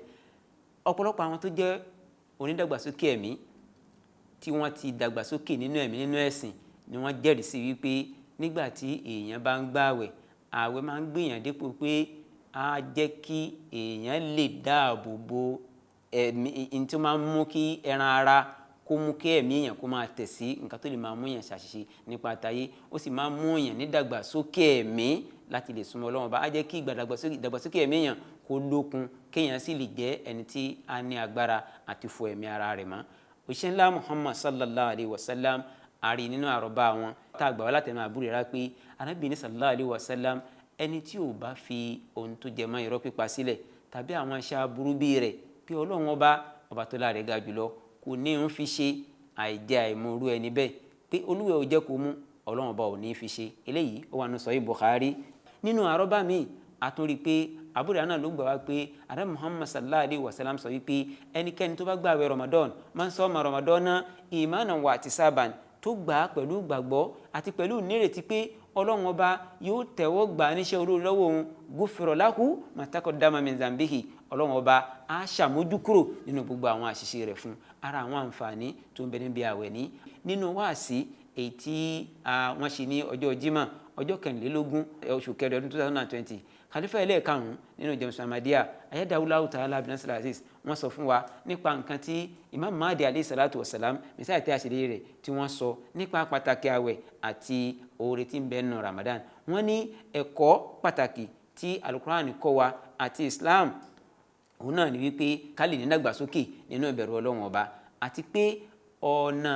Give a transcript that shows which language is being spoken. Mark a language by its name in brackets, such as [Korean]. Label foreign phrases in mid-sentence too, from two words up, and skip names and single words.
[Yoruba] Ọ̀pọ̀lọpọ̀ àwọn tó jẹ́ onídàgbàsókè ẹ̀mí tí wọ́n ti dàgbàsókè nínú ẹ̀mí nínú ẹ̀sìn ni wọ́n jẹ́rìí sí wípé nígbà tí èèyàn bá ń gbààwẹ̀, ààwẹ̀ máa ń gbìyàn dípò pé á jẹ́ kí èèyàn lè dáàbò bo ẹ̀mí, ní tí ó máa ń mú kí ẹran ara kó mú kí ẹ̀mí èèyàn kó máa tẹ̀ sí nǹkan tó lè máa mú èèyàn ṣàṣìṣe nípa àtayé, ó sì máa ń mú èèyàn ní dàgbàsókè ẹ̀mí láti lè súnmọ́ Ọlọ́run bá. Á jẹ́ kí ìdàgbàsókè ẹ̀mí èèyàn kó lókun, kéèyàn sì lè jẹ́ ẹni tí á ní agbára àti fọ ẹ̀mí ara rẹ̀ mọ́. Òṣìṣẹ́ ńlá Muhammad [Arabic] صلى الله عليه وسلم, [Yoruba] a rí nínú àrọ́bá wọn tá a gbà wá látẹnu Abu Hurairah pé Ànábì [Arabic] صلى الله عليه وسلم [Yoruba] ẹni tí ò bá fi ohun tó jẹ mọ́ irọ́ pípa sílẹ̀ tàbí àwọn iṣẹ́ aburú bí rẹ̀ pé Ọlọ́run ọba tó láre ga jùlọ kò ní ń fi ṣe àìjẹ́ àìmọ̀rú ẹni bẹ́ẹ̀ pé Olúwa ò jẹ́ kó mú Ọlọ́run ọba ò ní fi ṣe. Eléyìí ó wà nínú Sahih Bukhari. Nínú àrọ́bá mi àtúnrí pé Abu Hurairah náà ló gbà wá pé Ànábì Muhammad [Arabic] صلى الله عليه وسلم [Yoruba] sọ wípé ẹnikẹ́ni tó bá gbààwẹ̀ Ramadan [Arabic] من صام رمضان إيمانا واحتسابا [Yoruba] tó gbà á pẹ̀lú gbàgbọ́ àti pẹ̀lú nírètí pé Ọlọ́run ọba yóò tẹ̀wọ́ gbà níṣẹ́ olóore lọ́wọ́ òun [Arabic] غفر له ما تقدم من ذنبه [Yoruba] Ọlọ́run ọba á ṣàmójúkúrò nínú gbogbo àwọn àṣìṣe rẹ̀ fún. Ara àwọn àǹfààní tó ń bẹ níbi àwẹ̀ ní nínú wáàsí èyí tí wọ́n ṣe ní ọjọ́ Jímọ̀ ọjọ́ 22 oṣù kẹrin ọdún 2020 khalifa ẹlẹ́ẹ̀karùn-ún nínú James Ahmadiyya ayédáwúláwù tààlà bin Nasir Aziz wọ́n sọ fún wa nípa nǹkan tí Imam Mahdi [Arabic] عليه الصلاة والسلام [Yoruba] mísáyà tí a ṣe lé rẹ̀ tí wọ́n sọ nípa pàtàkì àwẹ̀ àti oore tí ń bẹ nínú Ramadan. Wọ́n ní ẹ̀kọ́ pàtàkì tí alukur'an kọ́ wa àti Islam òun náà ni wípé ká lè ní dàgbàsókè nínú ìbẹ̀rù Ọlọ́run ọba àti pé ọ̀nà